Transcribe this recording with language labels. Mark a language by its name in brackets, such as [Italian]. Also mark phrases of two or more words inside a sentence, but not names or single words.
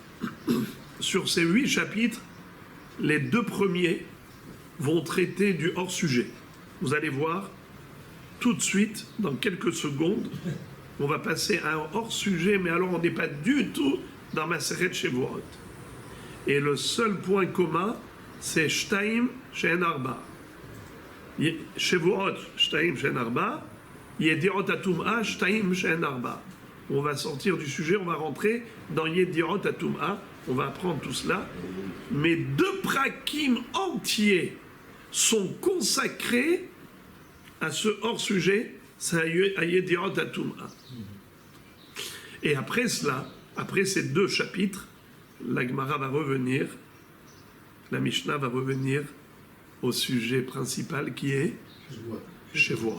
[French] Sur ces 8 chapitres, les 2 premiers vont traiter du hors-sujet. Vous allez voir, tout de suite, dans quelques secondes, on va passer à un hors-sujet, mais alors on n'est pas du tout dans Masechet Shevuot. Et le seul point commun, c'est [Hebrew] שתים שהן ארבע. שבועות, שתים שהן ארבע, ידיעות הטומאה, שתים שהן ארבע. [French] On va sortir du sujet, on va rentrer dans [Hebrew] ידיעות הטומאה, [French] on va apprendre tout cela. Mais 2 prakim entiers sont consacrés à ce hors-sujet, c'est à [Hebrew] ידיעות הטומאה. [French] Et après cela, après ces 2 chapitres, la Gemara va revenir, la Mishnah va revenir au sujet principal qui est Shavuot.